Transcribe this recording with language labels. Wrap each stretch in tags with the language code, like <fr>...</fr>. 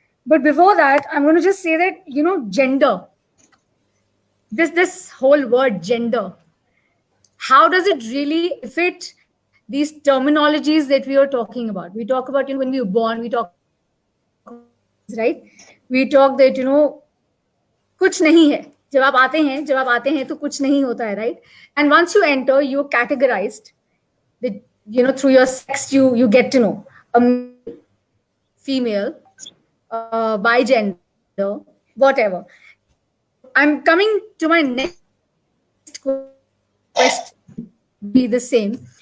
<en>But before that, I'm going to just say that, you know, gender, this whole word gender, how does it really fit these terminologies that we are talking about? We talk about, you know, when we were born, we talk, right? We talk that, you know,</en> <hi>कुछ नहीं है. जब आप आते हैं तो कुछ नहीं होता है, right?</hi> <en>And once you enter, you're categorized. That, you know, through your sex, you get to know a female, by gender, whatever. I'm coming to my next question, be the same.</en>